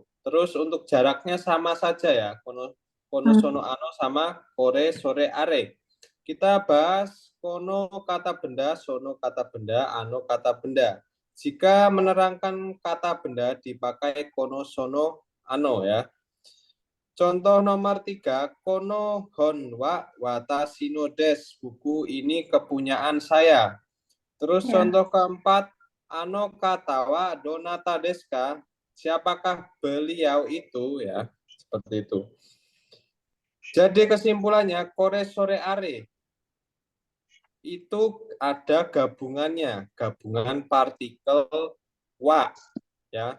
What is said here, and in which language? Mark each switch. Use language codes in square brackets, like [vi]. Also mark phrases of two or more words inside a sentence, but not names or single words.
[id] Terus untuk jaraknya sama saja ya. [ja] この その あの [id] sama [ja] これ それ あれ. [id] Kita bahas kono kata benda, sono kata benda, ano kata benda. Jika menerangkan kata benda dipakai [ja] この その あの [id] ya. Contoh nomor 3, [ja] この本は私のです. [id] Buku ini kepunyaan saya. Terus contoh keempat, [ja] あの方はどなたですか? [id] Siapakah beliau itu ya? Seperti itu. Jadi kesimpulannya [ja] これ それ あれ [id] itu ada gabungannya, gabungan partikel wa ya.